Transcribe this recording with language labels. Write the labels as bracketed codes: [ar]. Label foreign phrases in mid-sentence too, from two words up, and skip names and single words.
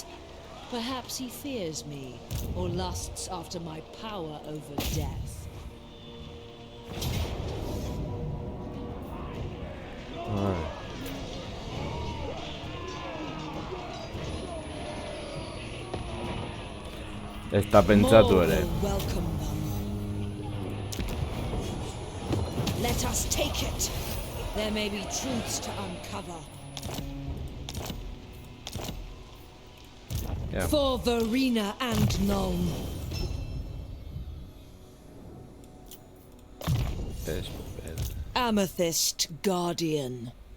[en] Perhaps he fears me, or lusts after my power over death. Está pentsatu ere. More will welcome them. Let us take it. There may be truths to uncover. Yeah. For Verena and Nuln. Espera. Amethyst Guardian.